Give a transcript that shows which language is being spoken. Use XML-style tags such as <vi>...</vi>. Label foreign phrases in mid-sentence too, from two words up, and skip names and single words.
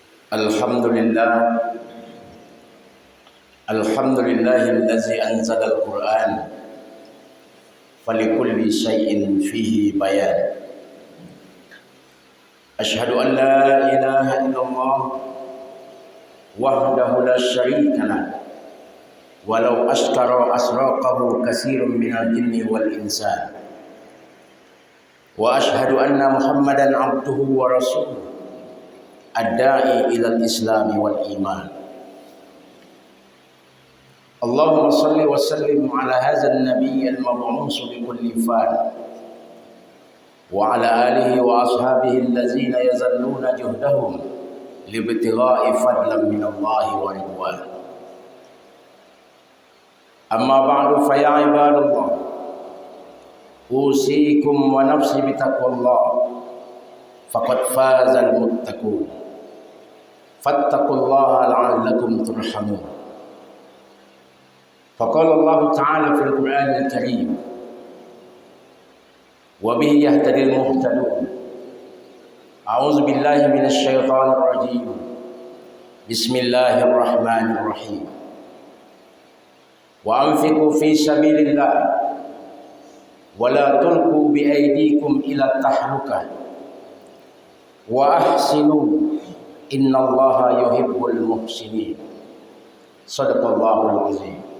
<ar>الحمد لله الحمد لله الذي أنزل القرآن فلكل شيء فيه بيان. أشهد أن لا إله إلا الله وحده لا شريك له ولو اشترى أسرقه كثير من الجن والإنس. وأشهد أن محمدا عبده ورسوله الداعي إلى الإسلام والإيمان. اللهم صل وسلم على هذا النبي المبعوث بكل فن وعلى آله وأصحابه الذين يزالون جهدهم لابتغاء فضلا من الله ورضوان. أما بعد فيا عباد الله أوصيكم ونفسي بتقوى الله فقد فاز المتقون. فاتقوا الله لعلكم ترحمون. فقال الله تعالى في القرآن الكريم وبه يهتدي المهتدون. أعوذ بالله من الشيطان الرجيم. بسم الله الرحمن الرحيم. وأنفقوا في سبيل الله ولا تلقوا بأيديكم إلى التهلكة وأحسنوا إن الله يحب المحسنين. صدق الله العظيم.</ar>